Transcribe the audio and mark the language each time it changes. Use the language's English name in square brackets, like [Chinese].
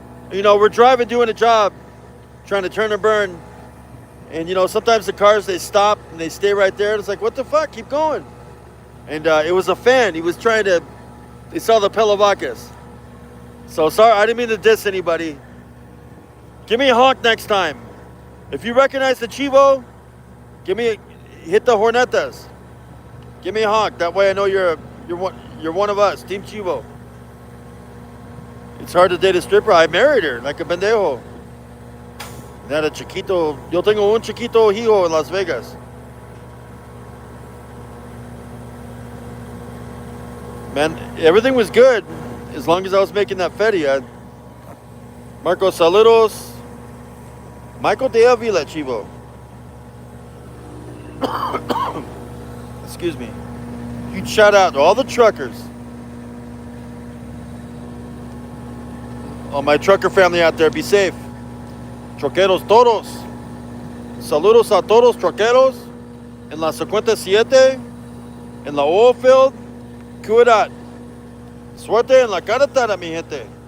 [English] You know, we're driving, doing a job, trying to turn and burn. And, you know, sometimes the cars, they stop and they stay right there. And it's like, what the fuck? Keep going. And it was a fan. He was they saw the Pelavacas. So, sorry, I didn't mean to diss anybody. Give me a honk next time. If you recognize the Chivo, hit the Hornetas. Give me a honk. That way I know you're one of us, Team Chivo. It's hard to date a stripper. I married her like a pendejo. Had a chiquito. [Spanish] Yo tengo un chiquito hijo en Las Vegas. [English] Man, everything was good as long as I was making that feria. [Spanish] Marco, saludos. Michael de Avila, Chivo. [English] Excuse me. Huge shout out to all the truckers. All my trucker family out there, be safe. [Spanish] Troqueros todos. Saludos a todos troqueros. En la 57. En la oil field. Cuidad. Suerte en la carretera, mi gente.